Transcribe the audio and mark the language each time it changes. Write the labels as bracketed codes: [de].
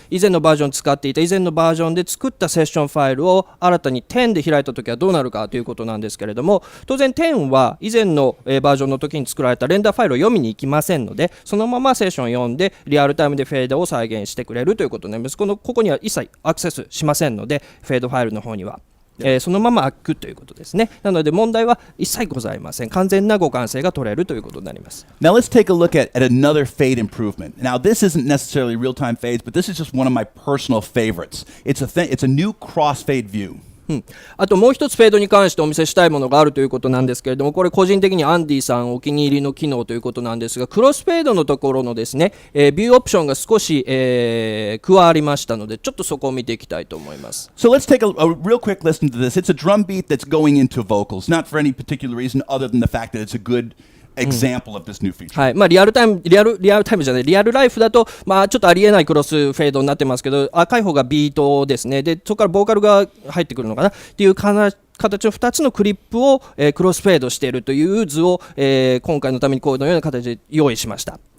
[ja] 以前のバージョン使っていた以前のバージョンで作ったセッションファイルを新たに10で開いたときはどうなるかということなんですけれども、当然10は以前のバージョンの時に作られたレンダーファイルを読みに行きませんので、そのままセッション読んでリアルタイムでフェードを再現してくれるということになります。ここには一切アクセスしませんので、フェードファイルの方には。そのまま開くということですね。なので問題は一切ございません。完全な互換性が取れるということになります。 [en] Now let's take a look at another fade improvement. Now this isn't necessarily real-time fades, but this is just one of my personal favorites. It's a new crossfade view. [ja] あともう一つフェードに関してお見せしたいものがあるということなんですけれども、これ個人的にアンディさんお気に入りの機能ということなんですが、クロスフェードのところのですね、ビューオプションが少し、加わりましたので、ちょっとそこを見ていきたいと思います。 [en] So let's take a real quick listen to this. It's a drum beat that's going into vocals, not for any particular reason other than the fact that it's a good example of this new feature. [ja] はい、リアルタイムじゃない、リアルライフだと、ちょっとありえないクロスフェードになってますけど、赤い方がビートですね。で、そこからボーカルが入ってくるのかなっていう形の2つのクリップを、クロスフェードしているという図を、今回のためにこのような形で用意しました。